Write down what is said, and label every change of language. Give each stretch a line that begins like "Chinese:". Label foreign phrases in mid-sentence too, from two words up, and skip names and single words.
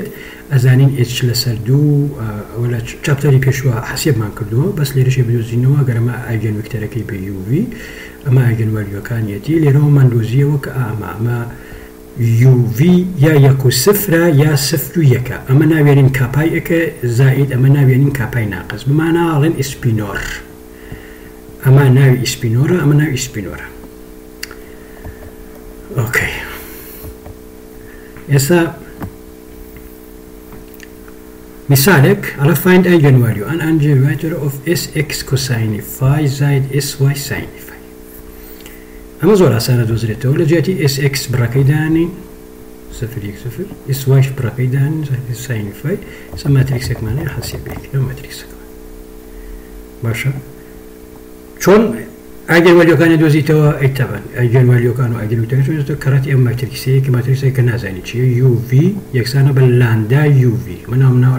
Central Kurdish: ئەزانین ئچ لەسەر دوو لە چاپتەری پێشوە حەسێبمان کردووە بەس لێرەشێ بدۆزینەوە گەرەمە ئاگەن وەکتەرەکەی بە یوڤی ئەمە ئاگەنوەریەکانیەتی لێرەوە من دۆزیەوە کە ئەمە یوڤی یا یەک و سفرە یا سفر و یەکە ئەمە ناوێنین کاپای ئەکە زائید ئەمە ناوێنین کاپای ناقص بمانە ئاڵێن ئیسپینۆر ئەمە ناوی ئیسپینۆرە ئەمە ناوی ئیسپینۆرە ئۆکەی ئێستا مثالێک ئەڵە
English: find eigenvalue an eigenvector of sx cosine phi
Central Kurdish: زائد
English: sy sin phi
Central Kurdish: ئەمە زۆر ئاسانە دۆزرێتەوە لە جێتی sx بڕەکەی دانین سفر یەک سفر syش بڕەکەی دانین
English: sin phi
Central Kurdish: ئێستا ماتریکسێکمانەیە حەسێبێک لەو ماتریکسەکەمان باشە چۆن ئاگەنوالیۆکانی دۆزیتەوە ئەیتەبەن ئاگەنوالیۆکان و ئاگەنوتەکە کەڕەتی ئەم ماتریکسەیەکی ماتریکسێک کە نازانی چیە UV یەکسانە بە لاندا UV مناو